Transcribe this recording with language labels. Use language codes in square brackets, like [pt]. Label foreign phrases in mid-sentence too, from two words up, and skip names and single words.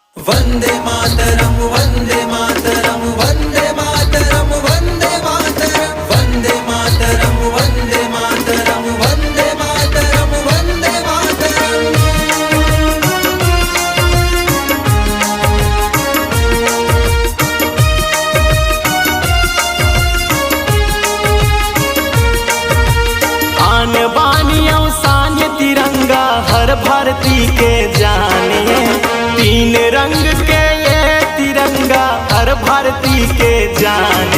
[sa] वंदे मातरम वंदे मातरम वंदे मातरम वंदे मातरम वंदे मातरम वंदे मातरम वंदे मातरम वंदे मातरम। [bho] आन बानियों सान्य तिरंगा हर भारती के जाने, तीन रंग के ये तिरंगा हर भारती के जाने।